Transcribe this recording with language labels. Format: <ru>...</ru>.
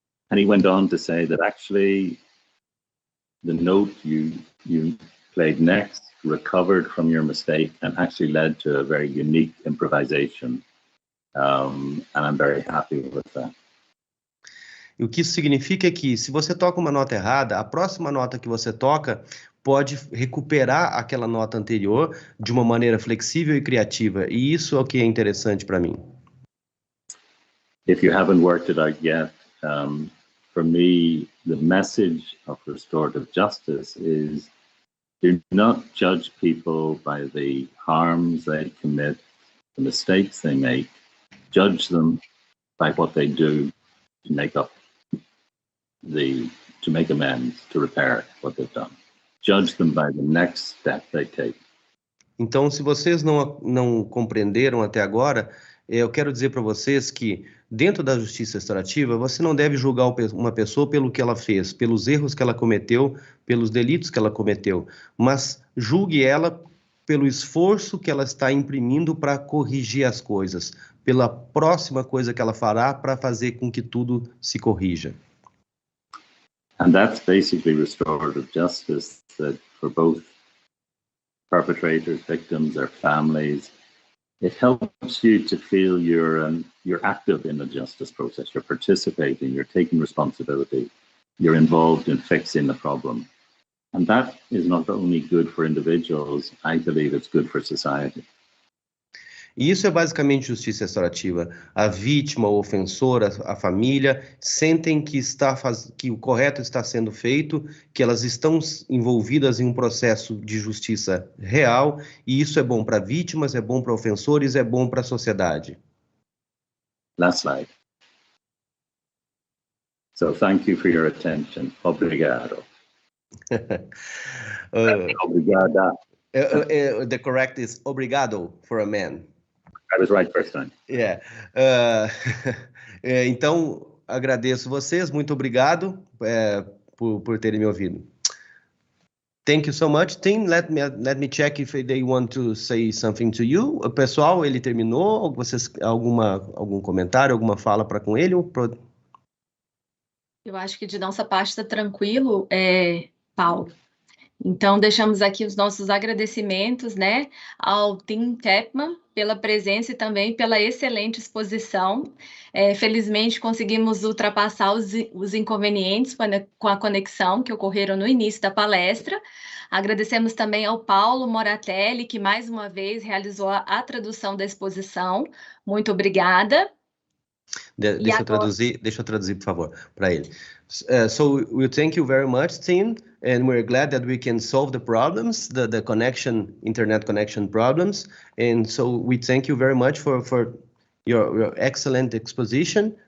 <en>And he went on to say that actually the note you played next recovered from your mistake and actually led to a very unique improvisation. And I'm very happy with that.</en> <pt>E o que isso significa é que, se você toca uma nota errada, a próxima nota que você toca pode recuperar aquela nota anterior de uma maneira flexível e criativa. E isso é o que é interessante para mim.</pt> <en>If you haven't worked it out yet, for me, the message of restorative justice is do not judge people by the harms they commit, the mistakes they make. Judge them by what they do to make up to make amends, to repair what they've done. Judge them by the next step they take.</en> <pt>Então, se vocês não compreenderam até agora, eu quero dizer para vocês que, dentro da justiça restaurativa, você não deve julgar uma pessoa pelo que ela fez, pelos erros que ela cometeu, pelos delitos que ela cometeu, mas julgue ela pelo esforço que ela está imprimindo para corrigir as coisas, pela próxima coisa que ela fará para fazer com que tudo se corrija.</pt> <en>And that's basically restorative justice, that for both perpetrators, victims, their families, it helps you to feel you're active in the justice process, you're participating, you're taking responsibility, you're involved in fixing the problem. And that is not only good for individuals, I believe it's good for society.</en> <pt>E isso é basicamente justiça restaurativa. A vítima, o ofensor, a família sentem que o correto está sendo feito, que elas estão envolvidas em um processo de justiça real, e isso é bom para vítimas, é bom para ofensores, é bom para a sociedade.</pt> <en>Last slide. So thank you for your attention.</en> <pt>Obrigado. Obrigada.</pt> <en>The correct is obrigado for a man. I was right first time. Yeah.</en> <pt>Então, agradeço vocês, muito obrigado por terem me ouvido.</pt> <en>Thank you so much. Tim, let me check if they want to say something to you.</en> <pt>Pessoal, ele terminou? Vocês algum comentário, alguma fala para com ele? Eu acho que de nossa parte está tranquilo, Paulo. Então, deixamos aqui os nossos agradecimentos, né, ao Tim Tepman pela presença e também pela excelente exposição. Felizmente, conseguimos ultrapassar os inconvenientes com a conexão que ocorreram no início da palestra. Agradecemos também ao Paulo Moratelli, que mais uma vez realizou a tradução da exposição. Muito obrigada. Deixa eu traduzir, por favor, para ele.</pt> <en>So we thank you very much, Tim, and we're glad that we can solve the problems, the internet connection problems. And so we thank you very much for your excellent exposition.</en>